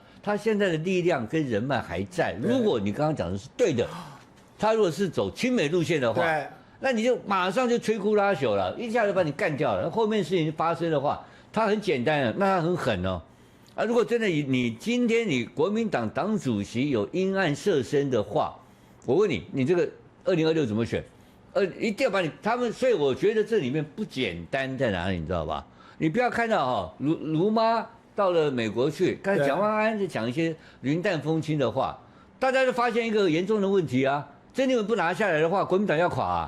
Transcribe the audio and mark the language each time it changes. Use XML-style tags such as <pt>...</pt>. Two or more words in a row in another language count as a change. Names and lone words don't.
<zh>他現在的力量跟人脈還在。如果你剛剛講的是對的，他如果是走親美路線的話，那你就馬上就摧枯拉朽了，一下就把你幹掉了。後面事情發生的話，他很簡單啊，那他很狠哦。啊，如果真的你今天你國民黨黨主席有因案涉身的話，我問你，你這個2026怎麼選？一定要把他們，所以我覺得這裡面不簡單在哪裡，你知道吧？你不要看到哈，盧媽到了美國去，剛才蔣萬安在講一些雲淡風輕的話，大家就發現一個嚴重的問題啊，鄭麗文不拿下來的話，國民黨要垮啊。</zh>